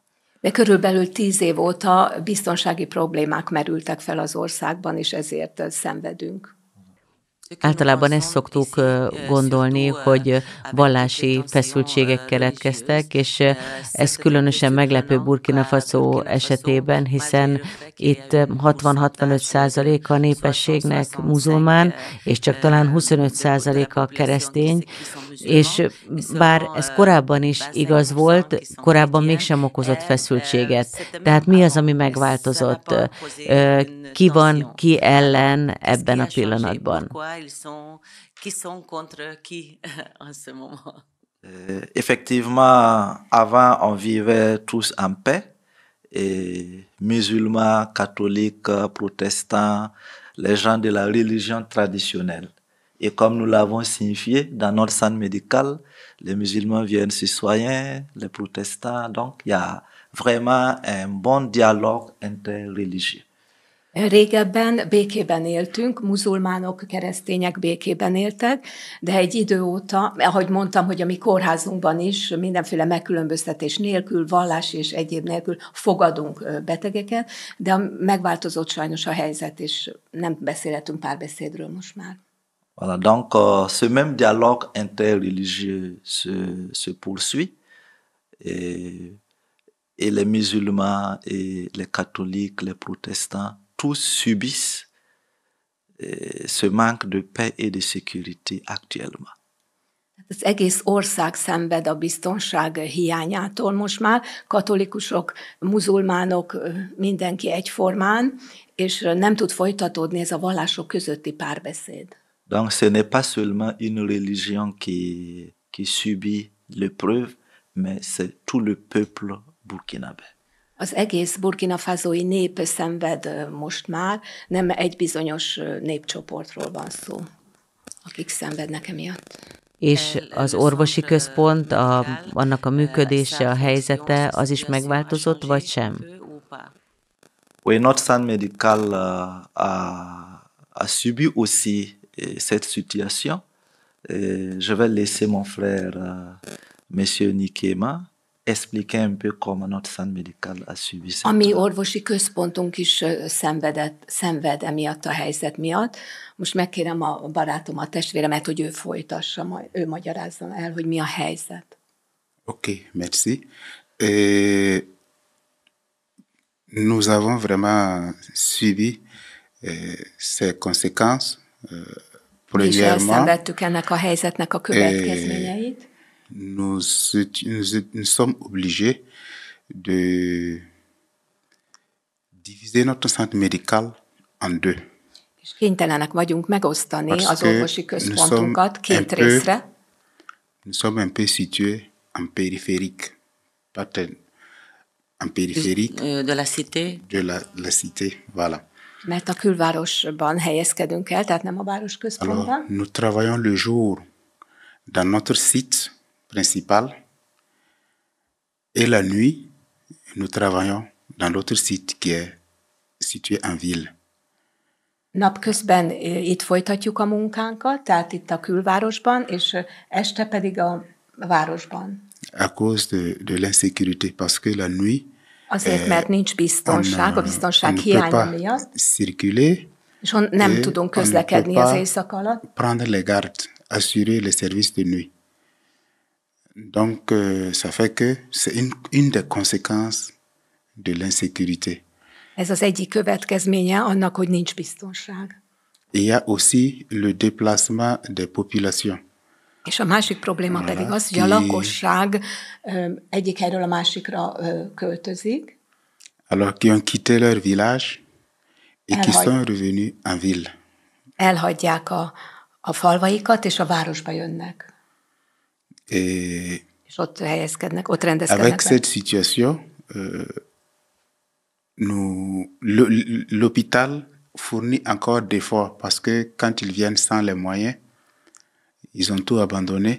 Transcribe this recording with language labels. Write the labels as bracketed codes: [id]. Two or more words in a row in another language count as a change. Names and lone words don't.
[hu] De körülbelül 10 év óta biztonsági problémák merültek fel az országban, és ezért szenvedünk. Általában ezt szoktuk gondolni, hogy vallási feszültségek keletkeztek, és ez különösen meglepő Burkina Faso esetében, hiszen itt 60-65% a népességnek muzulmán, és csak talán 25%-a keresztény, és bár ez korábban is igaz volt, korábban mégsem okozott feszültséget. Tehát mi az, ami megváltozott? Ki van ki ellen ebben a pillanatban? [fr] Qui sont contre qui en ce moment? Effectivement, avant, on vivait tous en paix, et musulmans, catholiques, protestants, les gens de la religion traditionnelle. Et comme nous l'avons signifié dans notre centre médical, les musulmans viennent citoyens, les protestants, donc il y a vraiment un bon dialogue interreligieux. [hu] Régebben békében éltünk, muzulmánok, keresztények békében éltek, de egy idő óta, ahogy mondtam, hogy a mi kórházunkban is mindenféle megkülönböztetés nélkül, vallás és egyéb nélkül fogadunk betegeket, de megváltozott sajnos a helyzet, és nem beszélhetünk párbeszédről most már. [fr] Voilà, donc ce même dialogue interreligieux se poursuit et les musulmans et les catholiques, les protestants, tous subissent ce manque de paix et de sécurité actuellement. [hu] Az egész ország szenved a biztonság hiányától most már, katolikusok, muzulmánok, mindenki egyformán, és nem tud folytatódni ez a vallások közötti párbeszéd. [fr] Donc ce n'est pas seulement une religion qui subit l'épreuve, mais c'est tout le peuple burkinabé. [hu] Az egész Burkina Fasói nép szenved most már, nem egy bizonyos népcsoportról van szó, akik szenvednek emiatt. És az orvosi központ, annak a működése, a helyzete, az is megváltozott, vagy sem? [fr] Oui, notre centre médical a subi aussi cette situation. Je vais laisser mon frère, Monsieur Nikema, expliquer un peu comment notre centre médical a subi cette. [hu] A mi orvosi központunk is szenved emiatt a helyzet miatt. Most megkérem a barátom, a testvéremet, hogy ő folytassa, ő magyarázza el, hogy mi a helyzet. [fr] Ok, merci. Nous avons vraiment suivi ces conséquences. [hu] Mi is elszenvedtük ennek a helyzetnek a következményeit. [fr] Nous sommes obligés de diviser notre centre médical en deux. [hu] És kénytelenek vagyunk megosztani [fr] Parce [hu] az [fr] que [hu] orvosi központunkat két részre. [fr] Nous sommes un peu situés en périphérique, en périphérique de la cité. de la cité, voilà. [hu] Mert a külvárosban helyezkedünk el, tehát nem a [fr] Alors, [hu] városközpontban. [fr] nous travaillons le jour dans notre site principal et la nuit, nous travaillons dans l'autre site qui est situé en ville. [hu] Napközben itt folytatjuk a munkánkat, tehát itt a külvárosban, és este pedig a városban. [fr] À cause de l'insécurité, parce que la nuit, [hu] Azért, mert nincs biztonság, a biztonság [fr] on ne peut [hu] hiánya [fr] pas [hu] miatt, [fr] circuler, [hu] és nem [fr] et [hu] tudunk [fr] on ne [hu] közlekedni [fr] peut [hu] az [fr] pas [hu] éjszaka alatt. [fr] prendre les gardes, assurer les services de nuit. Donc, ça fait que c'est une des conséquences de l'insécurité. [hu] Ez az egyik következménye annak, hogy nincs biztonság. [fr] Il y a aussi le déplacement des populations. [hu] És a másik probléma pedig az, hogy a lakosság egyik helyről a másikra költözik. [fr] Alors, qui ont quitté leur village et qui sont revenus en ville. [hu] Elhagyják a falvaikat, és a városba jönnek. [fr] Et [hu] És ott helyezkednek, ott rendezkednek. [fr] avec cette situation, l'hôpital fournit encore d'efforts parce que quand ils viennent sans les moyens, ils ont tout abandonné.